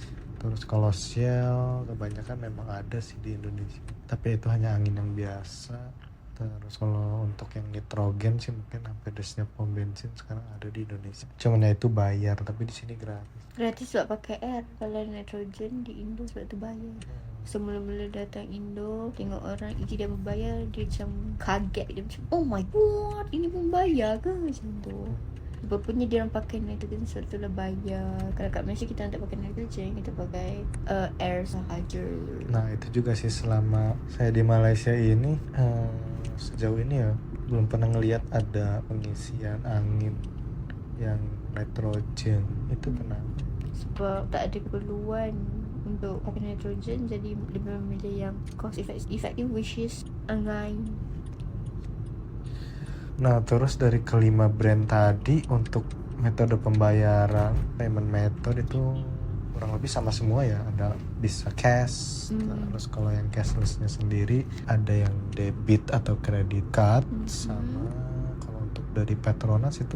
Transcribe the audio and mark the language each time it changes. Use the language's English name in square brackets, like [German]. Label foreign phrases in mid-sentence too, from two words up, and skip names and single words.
[Indonesian] Terus kalau Shell kebanyakan memang ada sih di Indonesia, tapi itu hanya angin yang biasa. Terus kalau untuk yang nitrogen sih mungkin hampir di setiap pom bensin sekarang ada di Indonesia. Cuman ya itu bayar, tapi di sini gratis. [Malay] Gratis sebab pakai air. Kalau nitrogen di Indo sebab tu bayar. Semula-mula datang Indo, tengok orang dia membayar, dia macam kaget. Dia macam, [English] oh my god, [Malay] ini pun bayar ke? Macam tu. Rupanya dia orang pakai nitrogen sebab tu lah bayar. Kalau kat Malaysia kita tak pakai nitrogen, kita pakai air sahaja. [Indonesian] Nah itu juga sih selama saya di Malaysia ini sejauh ini ya belum pernah ngelihat ada pengisian angin yang nitrogen. Itu kenapa? [Malay] Sebab tak ada keperluan untuk pakai nitrogen, jadi lebih memilih yang [English] cost effective, which is [Malay] angin. [Indonesian] Nah terus dari kelima brand tadi untuk metode pembayaran, [English] payment method [Indonesian] itu kurang lebih sama semua ya. Ada bisa cash, terus kalau yang cashlessnya sendiri ada yang debit atau [English] credit card, [Indonesian] sama kalau untuk dari Petronas itu